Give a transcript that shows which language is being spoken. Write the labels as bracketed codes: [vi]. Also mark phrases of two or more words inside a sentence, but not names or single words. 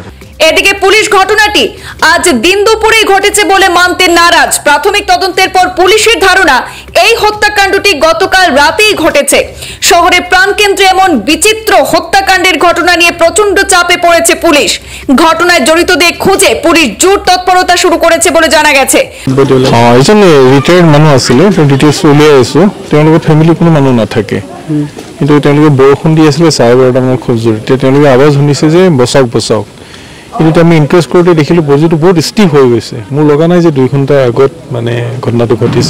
[bn] এদিকে পুলিশ ঘটনাটি আজ দিন দুপুরেই ঘটেছে বলে মানতে নারাজ। প্রাথমিক তদন্তের পর পুলিশের ধারণা এই হত্যাকাণ্ডটি গতকাল রাতেই ঘটেছে। শহরের প্রাণকেন্দ্রে এমন বিচিত্র হত্যাকাণ্ডের ঘটনা নিয়ে প্রচন্ড চাপে পড়েছে পুলিশ। ঘটনায় জড়িতদের খুঁজে পুলিশ জোর তৎপরতা শুরু করেছে বলে জানা গেছে। [as] এজন ৰিটায়াৰ্ড মানুহ আছিলে, ডিটেইলছ উলিয়াই আছো। তেওঁলোকৰ ফেমিলি কোনো মানুহ নাথাকে, কিন্তু তেওঁলোকে বৰষুণ দি আছিলে 12:30 মানত খুব জোৰ। তেতিয়া তেওঁলোকে আৱাজ শুনিছে যে বচাওক বচাওক। কিন্তু আমি ইনকুৱেষ্ট কৰোঁতে দেখিলোঁ বডিটো বহুত ষ্টিফ হৈ গৈছে। মোৰ লগা নাই যে 2 ঘণ্টাৰ আগত মানে ঘটনাটো ঘটিছে।